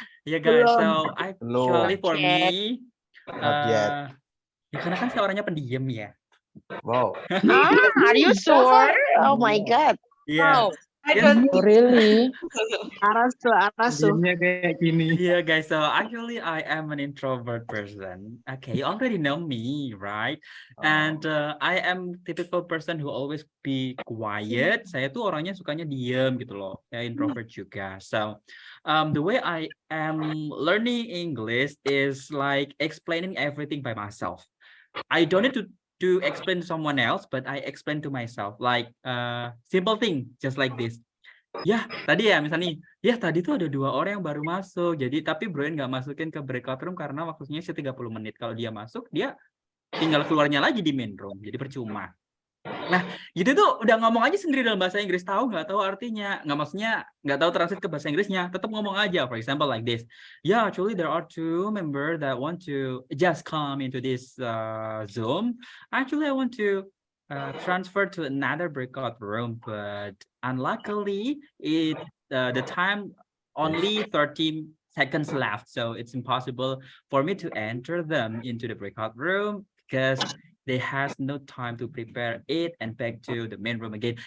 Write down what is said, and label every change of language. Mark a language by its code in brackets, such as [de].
[en] Ya guys, so actually for me, Not yet. [id] ya karena kan saya orangnya pendiam ya. [en] Wow. Are you sure? Oh my God. [id] Iya. [en] Really? Arasu. [id] Diemnya kayak gini. [en] Yeah, guys. So actually, I am an introvert person. Okay, you already know me, right? And I am typical person who always be quiet. [id] Saya tuh orangnya sukanya diem gitu loh. [en] Ya introvert juga. So, the way I am learning English is like explaining everything by myself. I don't need to explain to someone else, but I explain to myself. Like simple thing, just like this. [id] Ya, tadi ya misalnya, ya tadi tuh ada 2 orang yang baru masuk. Jadi tapi Bro In nggak masukin ke breakout room karena waktunya 30 menit. Kalau dia masuk, dia tinggal keluarnya lagi di main room. Jadi percuma. Nah, gitu tuh udah ngomong aja sendiri dalam bahasa Inggris, nggak tahu artinya, nggak maksudnya nggak tahu translate ke bahasa Inggrisnya, tetap ngomong aja. [en] For example like this. Yeah, actually there are 2 members that want to just come into this Zoom. Actually, I want to transfer to another breakout room, but unluckily, the time only 30 seconds left, so it's impossible for me to enter them into the breakout room because they has no time to prepare it and back to the main room again.